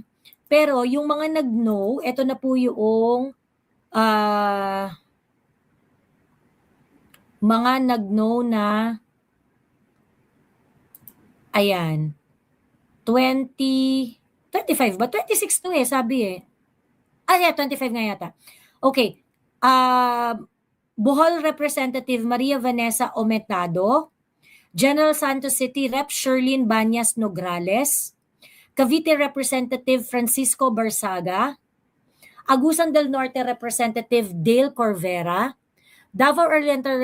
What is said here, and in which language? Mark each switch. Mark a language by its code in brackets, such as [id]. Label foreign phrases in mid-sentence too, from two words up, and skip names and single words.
[tl] Pero yung mga nag-no, eto na po yung mga nag-no na ayan. 25 ba? 26 to eh, sabi eh. Yeah, 25 nga yata. Okay. Bohol Representative Maria Vanessa Ometado, General Santos City Rep. Sherlyn Banyas Nograles, Cavite Representative Francisco Barsaga, Agusan del Norte Representative Dale Corvera, Davao Oriental